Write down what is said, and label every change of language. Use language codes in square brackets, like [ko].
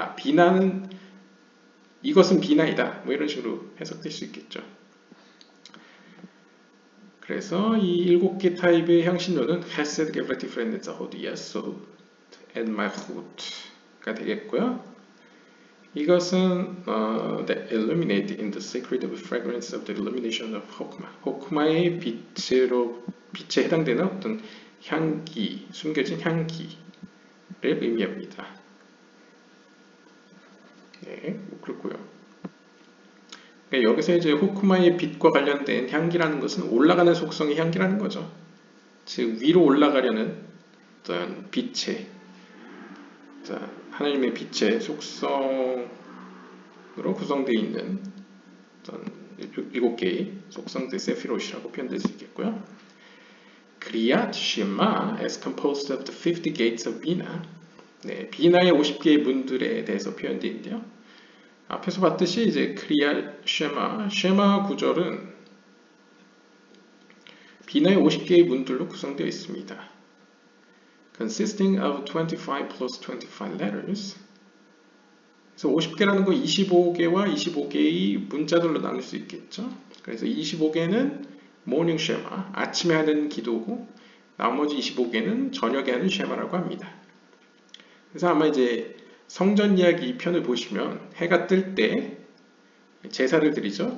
[ko] 비나는 이것은 비나이다. 뭐 이런 식으로 해석될 수 있겠죠. 그래서 이 7개 타입의 향신료는 Hesed, Gevurah, Tiferet, Zahod, Yesod, and Malchut가 되겠고요. 이것은 [en] that illuminate in the secret of fragrance of the illumination of Hokmah. [ko] 호크마의 빛에 해당되는 어떤 향기, 숨겨진 향기를 의미합니다. 네, 뭐 그렇고요. 그러니까 여기서 이제 호크마의 빛과 관련된 향기라는 것은 올라가는 속성의 향기라는 거죠. 즉 위로 올라가려는 어떤 빛의 하나님의 빛의 속성으로 구성되어 있는 어떤 7개의 속성들 세피롯이라고 표현될 수 있겠고요. [en] Kriyat Shema as composed of the 50 gates of Bina. [ko] 네, 비나의 50개의 문들에 대해서 표현되어 있는데요. 앞에서 봤듯이 이제 Kriyat Shema, 쉐마 구절은 비나의 50개의 문들로 구성되어 있습니다. [en] Consisting of 25 plus 25 letters. [ko] 그래서 50개라는 거 25개와 25개의 문자들로 나눌 수 있겠죠. 그래서 25개는 모닝 쉐마, 아침에 하는 기도고 나머지 25개는 저녁에 하는 쉐마라고 합니다. 그래서 아마 이제 성전 이야기 편을 보시면 해가 뜰 때 제사를 드리죠.